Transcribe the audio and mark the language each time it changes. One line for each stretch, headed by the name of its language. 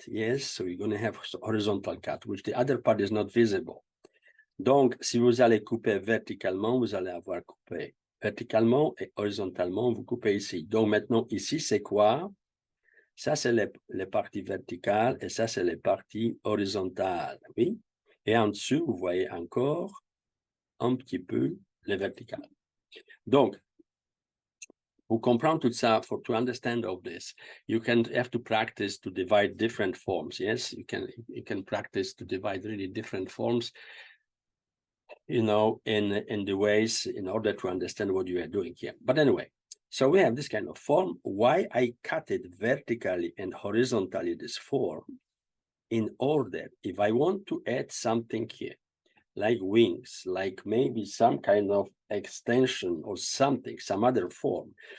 English: Yes, so you're going to have horizontal cut, which the other part is not visible.
French: Donc, si vous allez couper verticalement, vous allez avoir coupé verticalement et horizontalement, vous coupez ici. Donc, maintenant, ici, c'est quoi? Ça, c'est les parties verticales et ça, c'est les parties horizontales, oui? Et en dessous, vous voyez encore un petit peu les verticales. Donc, Pour comprendre tout ça,
English: to understand all this, you have to practice to divide different forms. Yes, you can practice to divide really different forms, you know, in the ways in order to understand what you are doing here. But anyway, so we have this kind of form. Why I cut it vertically and horizontally, this form, in order, if I want to add something here, like wings, like maybe some kind of extension or something, some other form.